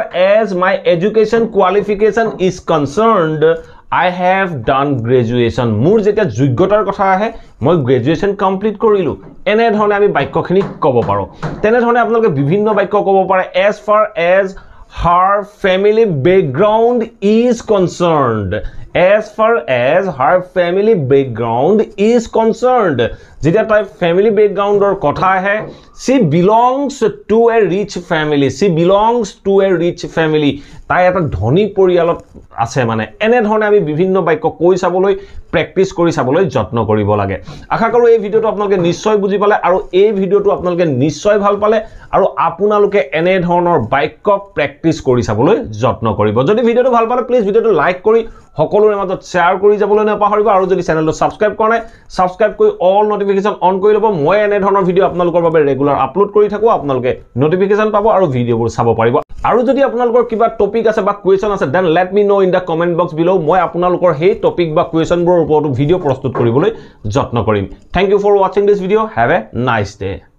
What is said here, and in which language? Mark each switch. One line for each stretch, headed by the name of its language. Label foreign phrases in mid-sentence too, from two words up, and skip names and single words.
English: as my education qualification is concerned I have done graduation
Assamese: মোৰ যেতিয়া যোগ্যতাৰ কথা আহে মই গ্ৰেজুৱেচন কমপ্লিট কৰিলো এনে ধৰণে আমি বাক্যখিনি ক'ব পাৰো তেনে ধৰণে আপোনালোকে বিভিন্ন বাক্য ক'ব পাৰে
English: as far as her family background is concerned as far as her family background is concerned.
Assamese: যেতিয়া তাই
English: family background
Assamese: or কথা আহে,
English: she belongs to a rich family. She belongs to a rich family.
Assamese: তাই এটা ধনী পৰিয়ালত আছে মানে এনে ধৰণে আমি বিভিন্ন বাক্য কৈ চাবলৈ প্ৰেক্টিস কৰি চাবলৈ যত্ন কৰিব লাগে আশা কৰো এই ভিডিওটো আপোনালোকে নিশ্চয় বুজি পালে আৰু এই ভিডিওটো আপোনালোকে নিশ্চয় ভাল পালে আৰু আপোনালোকে এনে ধৰণৰ বাক্য প্ৰেক্টিস কৰি চাবলৈ যত্ন কৰিব যদি ভিডিওটো ভাল পালে প্লিজ ভিডিওটো লাইক কৰি সকলোৰে মাজত শেয়াৰ কৰি যাবলৈ নাপাহৰিব আৰু যদি চেনেলটো সাবস্ক্ৰাইব কৰা নাই সাবস্ক্ৰাইব কৰি
English: all notification on
Assamese: কৰি ল'ব মই এনে ধৰণৰ ভিডিও আপোনালোকৰ বাবে
English: regular upload
Assamese: কৰি থাকো আপোনালোকে নটিফিকেশন পাব আৰু ভিডিওবোৰ চাব পাৰিব আৰু যদি আপোনালোকৰ কিবা টপিক আছে বা কোৱেশ্চন আছে
English: then let me know in the comment box below
Assamese: মই আপোনালোকৰ সেই টপিক বা কোৱেশ্চনবোৰৰ ওপৰত ভিডিও প্ৰস্তুত কৰিবলৈ যত্ন কৰিম
English: thank you for watching this video have a nice day